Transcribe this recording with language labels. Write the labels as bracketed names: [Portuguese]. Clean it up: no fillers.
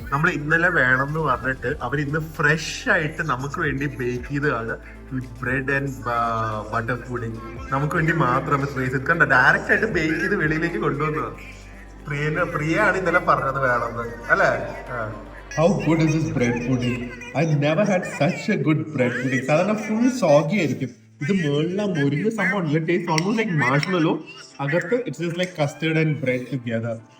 [Malayalam] നമ്മൾ ഇന്നലെ വേണമെന്ന് പറഞ്ഞിട്ട് അവർ ഇന്ന് ഫ്രഷ് ആയിട്ട് നമുക്ക് വേണ്ടി ബേക്ക് ചെയ്തതാണ് [English] With bread and butter pudding. [Malayalam] നമുക്ക് വേണ്ടി മാത്രം കണ്ട ഡയറക്റ്റ് ആയിട്ട് ബേക്ക് ചെയ്ത് വെളിയിലേക്ക് കൊണ്ടുവന്നതാണ്. പ്രിയാണ് ഇന്നലെ പറഞ്ഞത് വേണമെന്ന് അല്ലേ? [English] How good is this bread pudding? I never had such a good bread pudding. [Malayalam] സാധാരണ ഫുൾ സോഗി ആയിരിക്കും. ഇത് മേളില മുരിഞ്ഞ സംഭവം. [English] Taste almost like marshmallow. [Malayalam] അകത്ത് [English] It's just like custard and bread together.